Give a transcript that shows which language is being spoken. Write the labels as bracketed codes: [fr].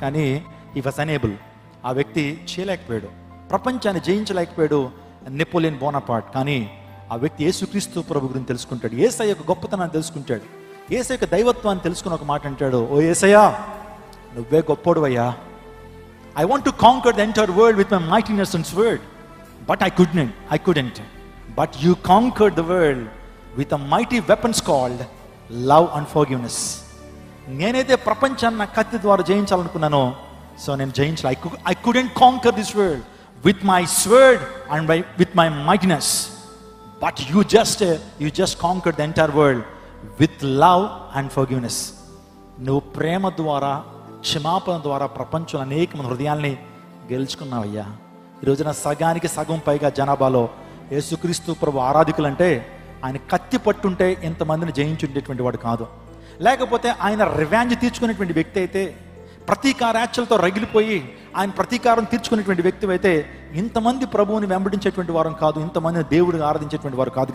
[te] కానీ [en] ఈ was unable. [te] ఆ వ్యక్తి చేయలేకపోయాడు, ప్రపంచాన్ని జయించలేకపోయాడు నెపోలియన్ బోనాపార్ట్. కానీ ఆ వ్యక్తి యేసుక్రీస్తు ప్రభు గురించి తెలుసుకుంటాడు, యేసయ్య యొక్క గొప్పతనాన్ని తెలుసుకుంటాడు, యేసయ్య యొక్క దైవత్వాన్ని తెలుసుకుని ఒక మాట అంటాడు, ఓ యేసయ్యా నువ్వే గొప్పోడువయ్యా. [en] I want to conquer the entire world with my mightiness and sword, but I couldn't. But you conquered the world with a mighty weapons called love and forgiveness. [te] నేనైతే ప్రపంచాన్ని నా కత్తి ద్వారా జయించాలనుకున్నానో, సో నేను జయించాలి. [en] I couldn't conquer this world with my sword and with my mightiness, but you just conquered the entire world with love and forgiveness. [te] నువ్వు ప్రేమ ద్వారా, క్షమాపణ ద్వారా ప్రపంచంలో అనేక మంది హృదయాల్ని గెలుచుకున్నావయ్యా. ఈరోజున సగానికి సగం పైగా జనాభాలో యేసుక్రీస్తు ప్రభు ఆరాధికులు అంటే ఆయన కత్తి పట్టుంటే ఎంతమందిని జయించుండేటువంటి వాడు కాదు. లేకపోతే ఆయన రివెంజ్ తీర్చుకునేటువంటి వ్యక్తి అయితే, ప్రతీకారాచలతో రగిలిపోయి ఆయన ప్రతీకారం తీర్చుకునేటువంటి వ్యక్తి అయితే ఇంతమంది ప్రభువుని వెంబడించేటువంటి వారు కాదు, ఇంతమంది దేవుడిని ఆరాధించేటువంటి వారు కాదు.